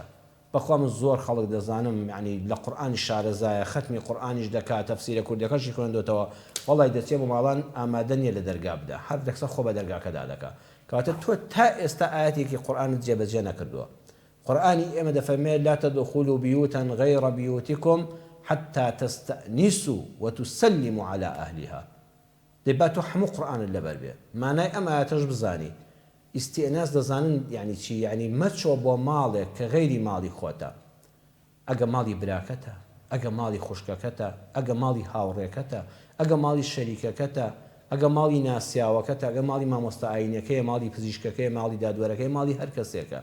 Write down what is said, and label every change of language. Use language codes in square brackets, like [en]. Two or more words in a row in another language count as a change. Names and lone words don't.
[ckb] بەخوا من زۆر خەڵک دەزانم یعنی لە قورئانی شارەزایە، ختمی قورئانیش دەکات، تەفسیرە کوردیەکەشی خوێندوێتەوە، وەڵی دەچێ بۆ ماڵان ئامادە نییە لە دەرگا بدە، هەر دەکسە خۆ بە دەرگاکەدا دەکات. کەواتە تۆ تا ئێستا ئاەتێکی قورئانت جێبەجێ نەکردووە. قورئانی ئێمە دەفەرمێت [ar] لا تدخلوا بيوتا غير بيوتكم حتى تستأنسوا وتسلموا على أهلها. [ckb] دەبات تۆ هەموو قورئانت لەبەر بێ. مانای ئەم ئاەتەش بزانی. ئیستئناس دەزانن یعنی چی؟ یعنی مەچۆ بۆ ماڵێک کە غەیری ماڵی خۆتە. ئەگە ماڵی براکەتە، ئەگە ماڵی خوشکەکەتە، ئەگە ماڵی هاوڕێکەتە، ئەگە ماڵی شەریکەکەتە، ئەگە ماڵی ناسیاوەکەتە، ئەگە ماڵی مامۆستا ئاینەکەیە، ماڵی پزیشکەکەی، ماڵی دادوەرەکەی، ماڵی هەر کەسێکە.